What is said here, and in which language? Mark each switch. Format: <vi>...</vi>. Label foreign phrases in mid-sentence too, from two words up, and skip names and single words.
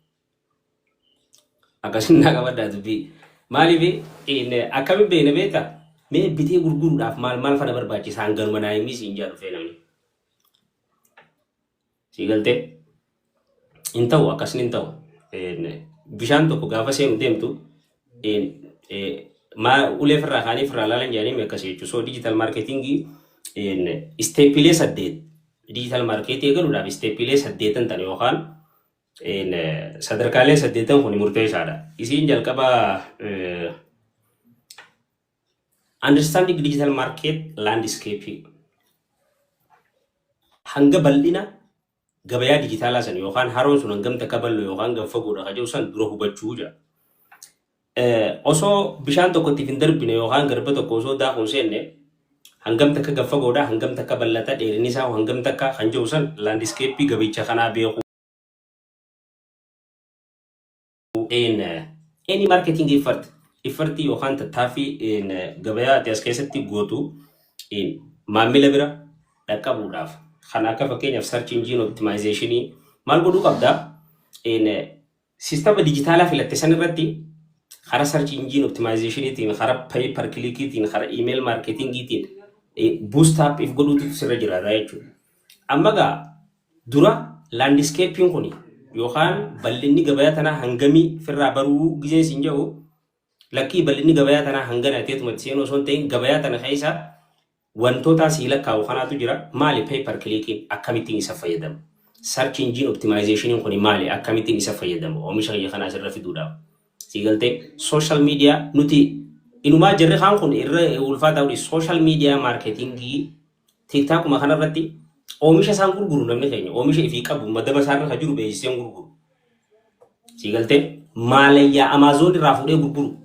<om>akkasin naa qabaddaa dubbii maaliif akkamiin beekna beektaa mee bitee gurguruudhaaf maal fana barbaachisa hanganuma naa himii siin jedhu dhufee namni sii galtee hin ta'u akkasin hin ta'u bishaan tokko gaafa seenu deemtu ulee firraa kaanii firraa laalan jedhanii akkasii jechuudha. So</om> <en>digital marketing</en> <om>isteepilee 8</om> <en>digital marketing</en> <om>eegaluudhaaf isteepilee 8 tan yookaan sadarkaalee 8 kun murteessaadha. Isiin jalqaba</om> <en>understanding digital market landscape</en> <om>hanga bal'ina gabayaa dijitaalaa san yookaan haroon sun hangam takka bal'oo yookaan gam fagoodha kaja'u san dura hubachuu jira. Osoo bishaan tokkotti hin darbine yookaan garba tokko osoo daakuun seenne hangam takka gam fagoodha hangam takka bal'ata dheerinni isaa hangam takka kan jiru san landscape gabicha kanaa beeku.</om> <en>Any marketing effort</en> <om>yookaan tattaaffii gabayaa ati as keessatti gootu maamila bira dhaqqabuudhaaf kan akka fakkeenyaaf</om> <en>search engine optimization</en> <om>maal godhuu qabda sistema dijitaalaa filatte san irratti kara</om> <en>search engine optimization</en> <om>kara</om> <en>pay per click</en> <om>kara</om> <en>email marketing boost up</en> <om>if godhuutu sirra jiraata jechuudha. Amma gaa dura landscape kun yookaan bal'inni gabayaa tanaa hangamii firraa baruu giseen siin jedhu lakkii bal'inni gabayaa tanaa hangana teetuma seenuu osoo hin ta'in gabayaa tana keessa wantoota asii lakkaa'u kanaatu jira maali</om> <en>pay per click</en> <om>akkamittiin isa fayyadamu</om> <en>search engine optimization</en> <om>kun maali akkamittiin isa fayyadamu oomisha kiyya kanaa asirra fiduudhaaf sii galtee</om> <en>social media</en> <om>nuti inumaa jirri kaan kun irra ulfaataa</om> <en>social media marketing</en> <om>tiktaakuma kanarratti oomisha isaan gurguru namni keenya oomisha ifii qabu madaba isaarra ka jiru beeksiseen gurguru sii galtee maalayyaa Amazon irraa fuudhee gurguru</om>